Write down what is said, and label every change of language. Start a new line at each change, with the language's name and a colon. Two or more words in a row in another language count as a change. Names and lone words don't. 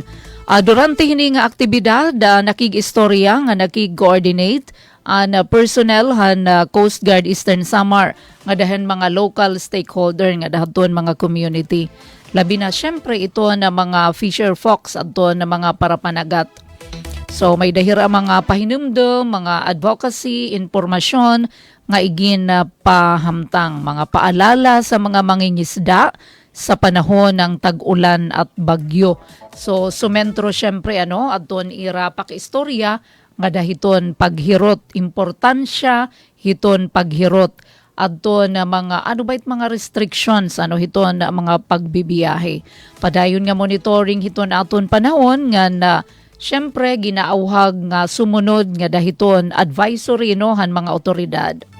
Waray: Durante hini nga aktibidad nakig-istorya nga nakig-coordinate an personnel han Coast Guard Eastern Samar nga dahen mga local stakeholder nga dahaton mga community. Labi na syempre ito na mga
English: fisher folks
Waray: adto na mga parapanagat. So may dahira mga pahinumdum, mga advocacy, informasyon nga igin na pahamtang,
Filipino: mga paalala sa mga mangingisda sa panahon ng tag-ulan at bagyo.
Waray: So sumentro syempre adton ira pakistorya nga dahiton paghirot, importansya hiton paghirot adto na mga mga restrictions hiton mga pagbibiyahe. Padayon nga monitoring hiton aton panahon nga syempre ginaauhag nga sumunod nga dahiton advisory han mga otoridad.